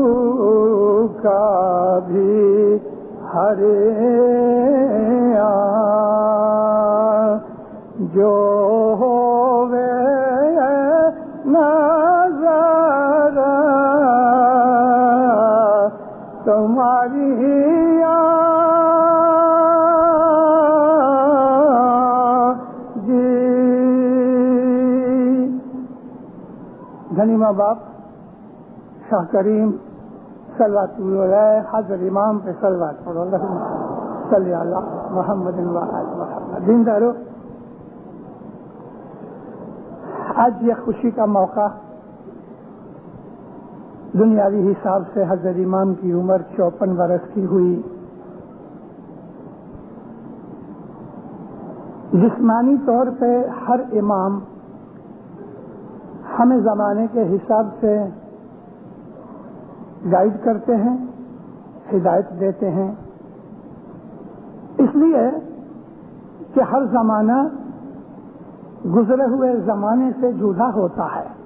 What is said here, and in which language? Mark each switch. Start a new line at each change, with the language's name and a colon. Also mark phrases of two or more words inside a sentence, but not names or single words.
Hindi: काबी हरे जो होवे नजर तुम्हारी जी। धनी माँ बाप शाह करीम सल्लल्लाहु हज़रत इमाम पे सलवात पढ़ो
Arabic: صلِّ على محمد وآل محمد.
Hindi: दीनदारो, आज ये खुशी का मौका, दुनियावी हिसाब से हज़रत इमाम की उम्र 54 बरस की हुई। जिस्मानी तौर पे हर इमाम हमें ज़माने के हिसाब से गाइड करते हैं, हिदायत देते हैं, इसलिए कि हर ज़माना गुजरे हुए ज़माने से जुदा होता है